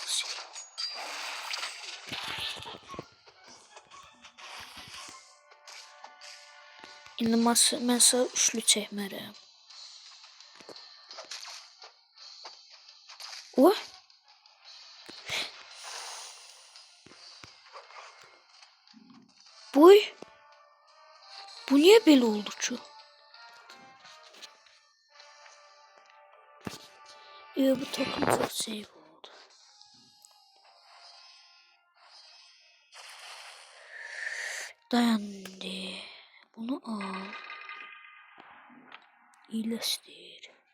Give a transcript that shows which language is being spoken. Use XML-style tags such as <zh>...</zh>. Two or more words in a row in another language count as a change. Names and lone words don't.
<az>İndi mən sağ üçlü çəkmərəm. O? Bu niye belə oldu ki?</az> <tr>Bu takım çok save oldu.</tr> <az>Dayandı.</az> <tr>Bunu al. İyileştir.</tr>